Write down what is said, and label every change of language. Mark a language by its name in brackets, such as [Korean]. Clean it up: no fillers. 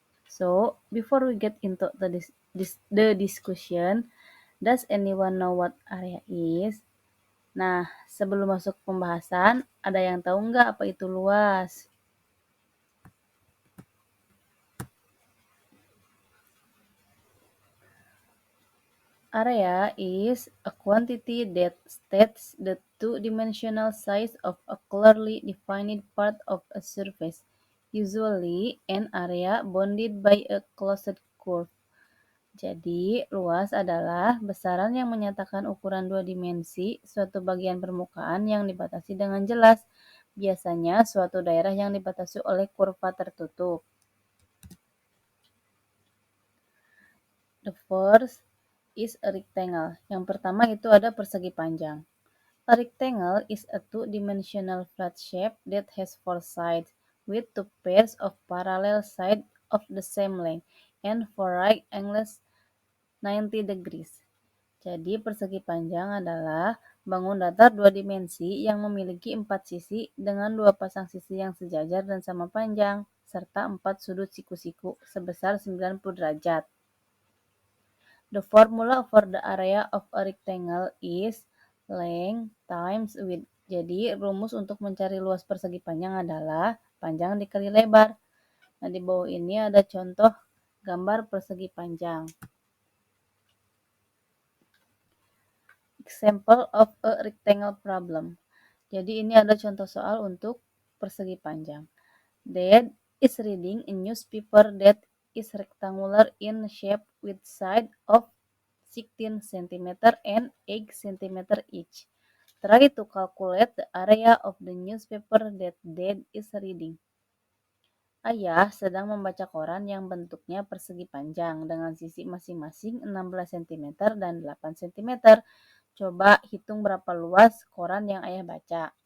[English] So, before we get into the discussion, does anyone know what area is? [Indonesian] Nah, sebelum masuk pembahasan, ada yang tahu nggak apa itu luas? [English] Area is a quantity that states the two-dimensional size of a clearly defined part of a surface, usually an area bounded by a closed curve. [Indonesian] Jadi, luas adalah besaran yang menyatakan ukuran dua dimensi suatu bagian permukaan yang dibatasi dengan jelas, biasanya suatu daerah yang dibatasi oleh kurva tertutup. [English] The first is a rectangle. [Indonesian] Yang pertama itu ada persegi panjang. [English] A rectangle is a two-dimensional flat shape that has four sides with two pairs of parallel sides of the same length and four right angles 90 degrees. [Indonesian] Jadi persegi panjang adalah bangun datar dua dimensi yang memiliki empat sisi dengan dua pasang sisi yang sejajar dan sama panjang, serta empat sudut siku-siku sebesar 90 derajat. [English] The formula for the area of a rectangle is length times width. [Indonesian] Jadi, rumus untuk mencari luas persegi panjang adalah panjang dikali lebar. Nah, di bawah ini ada contoh gambar persegi panjang. [English] Example of a rectangle problem. [Indonesian] Jadi, ini ada contoh soal untuk persegi panjang. [English] Dad is reading a newspaper that is rectangular in shape with side of 16 cm and 8 cm each. Try to calculate the area of the newspaper that Dad is reading. [Indonesian] Ayah sedang membaca koran yang bentuknya persegi panjang dengan sisi masing-masing 16 cm dan 8 cm. Coba hitung berapa luas koran yang ayah baca.